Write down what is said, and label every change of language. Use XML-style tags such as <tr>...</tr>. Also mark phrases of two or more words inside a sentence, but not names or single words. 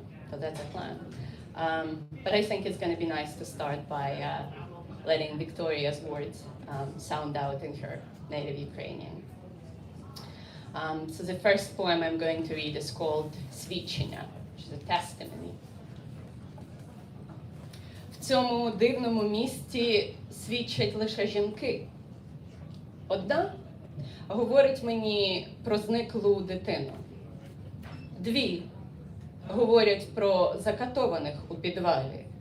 <en>So that's a plan. But I think it's going to be nice to start by letting Victoria's words sound out in her native Ukrainian. So the first poem I'm going to read is called Свідчення, which is a testimony.</en> <uk>В цьому дивному місті свідчать лише жінки. Одна говорить мені про зниклу дитину. 2 говорять про закатованих у підвалі.</uk>